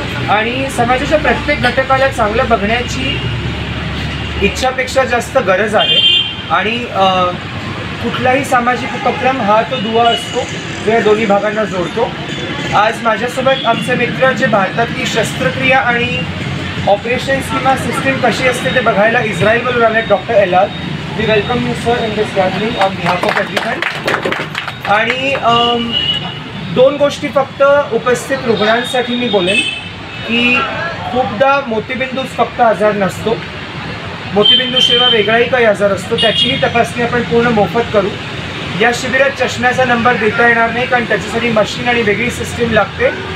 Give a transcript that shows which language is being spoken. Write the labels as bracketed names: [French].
[Marathi] आणि समाजाच्या प्रत्येक घटकाला चांगलं बघण्याची इच्छापेक्षा जास्त गरज आहे. आणि कुठलाही सामाजिक उपक्रम हा तो दुवा असतो जो या दोन्ही भागांना जोडतो. आज माझ्यासोबत आमचे मित्र जे भारतातली शस्त्रक्रिया आणि ऑपरेशन्स किंवा सिस्टीम कशी असते ते बघायला इस्रायलवरून आले. [English] Doctor Elad, we welcome you sir in this gathering on behalf of everyone. [Marathi] आणि 2 गोष्टी फक्त उपस्थित रुग्णांसाठी मी बोलेन की खूपदा मोतीबिंदूच फक्त आजार नसतो, मोतीबिंदूशिवाय वेगळाही काही आजार असतो. त्याचीही तपासणी आपण पूर्ण मोफत करू. या शिबिरात चष्म्याचा नंबर देता येणार नाही, कारण त्याच्यासाठी मशीन आणि वेगळी सिस्टीम लागते.